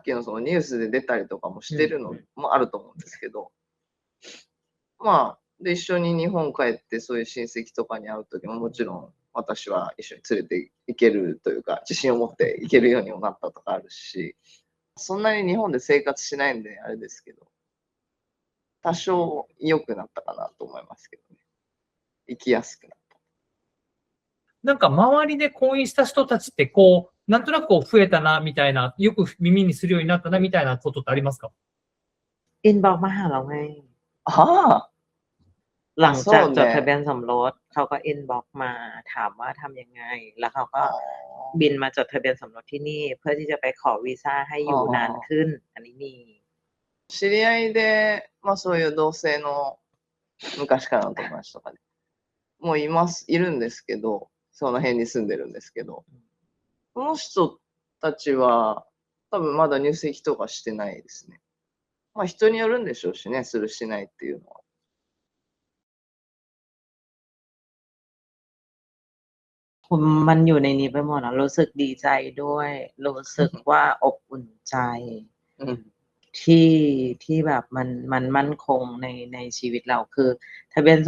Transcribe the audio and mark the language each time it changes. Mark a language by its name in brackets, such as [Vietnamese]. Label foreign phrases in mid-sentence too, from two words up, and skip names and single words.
[Japanese] きのそのニュースで出たりとかもしてるのもあると思うんですけど、まあ、で、一緒に日本帰ってそういう親戚とかに会うときももちろん私は一緒に連れて行けるというか、自信を持って行けるようにもなったとかあるし、そんなに日本で生活しないんであれですけど、多少良くなったかなと思いますけどね。生きやすくなった。なんか周りで婚姻した人たちってこう、なんとなくこう増えたなみたいな、よく耳にするようになったなみたいなことってありますか？ [Thai] อินบ็อกซ์มาหาเราไง [Japanese] ああ、 [Thai] หลังจาก [Japanese] そうね [Thai] จดทะเบียนสมรสเขาก็อินบ็อกซ์มาถามว่าทำยังไง แล้วเขาก็บินมาจดทะเบียนสมรสที่นี่ เพื่อที่จะไปขอวีซ่าให้อยู่นานขึ้น อันนี้มี [Japanese] 知り合いで、まあそういう同性の昔からの友達とかで、もういるんですけど、その辺に住んでるんですけど、その人たちは多分まだ入籍とかしてないですね。まあ人によるんでしょうしね、するしないっていうのは。 [Thai] มันอยู่ในนี้ไปหมดนะรู้สึกดีใจด้วย รู้สึกว่าอบอุ่นใจ ที่แบบมันมั่นคงในชีวิตเราคือทะเบียนส